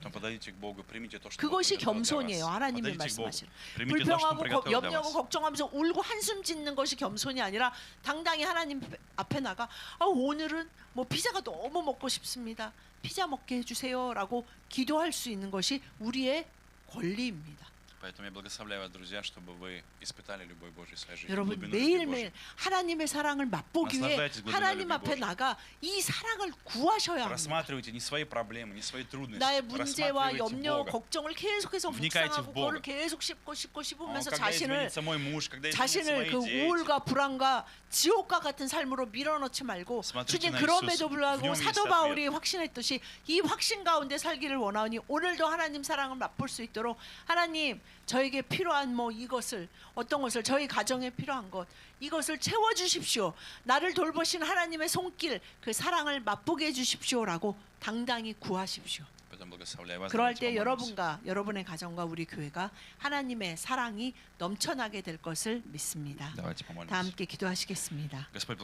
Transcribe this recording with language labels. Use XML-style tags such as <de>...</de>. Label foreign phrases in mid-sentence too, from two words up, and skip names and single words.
<ru>Поэтому подойдите к Богу, примите то, что Бог</ru> <ko>그것이</ko> <ru>приготовил для</ru> <ko>겸손이에요.</ko> <ru>вас.</ru> <ko>하나님이</ko> <ru>Подойдите к Богу,</ru> <ko>말씀하시는</ko> <ru>примите то, что Он</ru> <ko>불평하고</ko> <ru>приготовил для</ru> <ko>염려하고</ko> <ru>вас.</ru> <ko>걱정하면서 울고 한숨 짓는 것이 겸손이 아니라 당당히 하나님 앞에 나가 오늘은 뭐 피자가 너무 먹고 싶습니다. 피자 먹게 해주세요라고 기도할 수 있는 것이 우리의 권리입니다.</ko> <ru>Поэтому я благословляю вас, друзья, чтобы вы испытали любовь Божью в своей жизни.</ru> <ko>여러분</ko> <ru>глубину любви</ru> <ko>매일매일</ko> <ru>Божьей.</ru> <ko>하나님의 사랑을 맛보기 위해</ko> <ru>나слаждайтесь глубиной</ru> <ko>하나님</ko> <ru>любви</ru> <ko>앞에</ko> <ru>Божьей.</ru> <ko>나가 이 사랑을 구하셔야 합니다.</ko> <ru>Просматривайте не свои проблемы, не свои трудности.</ru> <ko>나의 문제와</ko> <ru>Рассматривайте</ru> <ko>염려,</ko> <ru>Бога.</ru> <ko>걱정을 계속해서</ko> <ru>Вникайте</ru> <ko>묵상하고</ko> <ru>в Бога.</ru> <ko>그걸 계속 씹으면서</ko> <ru>Когда</ru> <ko>자신을</ko> <ru>изменится мой муж, когда изменятся</ru> <ko>자신을</ko> <ru>мои</ru> <ko>그</ko> <ru>дети.</ru> <ko>우울과 불안과 지옥과 같은 삶으로 밀어넣지 말고</ko> <ru>Смотрите</ru> <ko>주님</ko> <ru>на</ru> <ko>그럼에도</ko> <ru>Иисуса.</ru> <ko>불구하고</ko> <ru>В нем</ru> <ko>사도</ko> <ru>есть</ru> <ko>바울이 확신했듯이 이 확신 가운데 살기를 원하오니 오늘도 하나님 사랑을 맛볼 수 있도록 하나님 저에게 필요한 뭐 이것을 어떤 것을 저희 가정에 필요한 것 이것을 채워주십시오. 나를 돌보신 하나님의 손길 그 사랑을 맛보게 해주십시오라고 당당히 구하십시오.</ko> <ru>Поэтому благословляю вас.</ru> <ko>그럴</ko> <ru>Давайте</ru> <ko>때</ko> <ru>помолимся.</ru> <ko>여러분과 여러분의 가정과 우리 교회가 하나님의 사랑이 넘쳐나게 될 것을 믿습니다.</ko> <ru>Давайте</ru> <ko>다</ko> <ru>помолимся.</ru> <ko>함께 기도하시겠습니다.</ko> <ru>Господь,</ru>